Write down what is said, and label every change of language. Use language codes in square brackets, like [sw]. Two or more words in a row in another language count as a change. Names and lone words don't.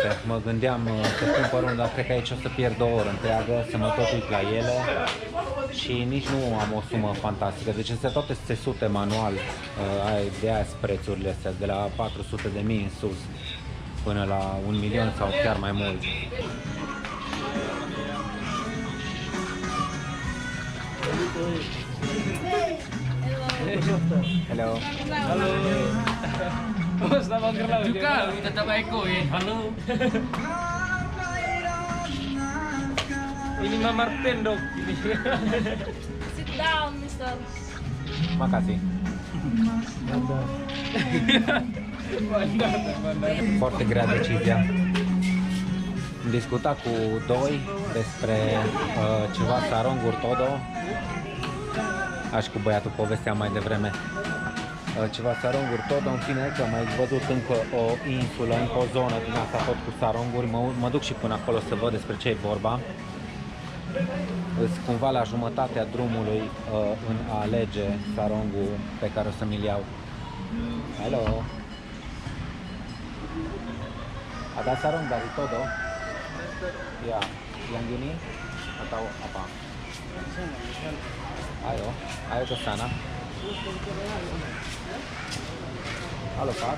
[ro] Mă gândeam să cumpăr unul, dar cred că aici o să pierd o oră întreagă, să mă tot uit la ele și nici nu am o sumă fantastică. Deci astea toate sunt țesute manual, de aia sunt prețurile astea, de la 400.000 în sus. până la 1 milion sau chiar mai mult. [id] Hello. Halo. Oh, selamat kerja. Juga, tetap Eko ya. Halo. Ini Mama Martin, Dok. Ini. [en] Sit down, mister. [id] Makasih. [ro] Foarte grea decizia. Am discutat cu doi despre ceva saronguri todo. Așa cu băiatul povestea mai devreme. Ceva saronguri todo, în fine că am mai văzut încă o insulă, încă o zonă din asta tot cu saronguri. Mă duc și până acolo să văd despre ce e vorba. Îs cumva la jumătatea drumului în a alege sarongul pe care o să mi-l iau. [id] Hello. Ada sarong dari todo? Ya, yang gini atau apa? Ayo ke sana. Halo Pak.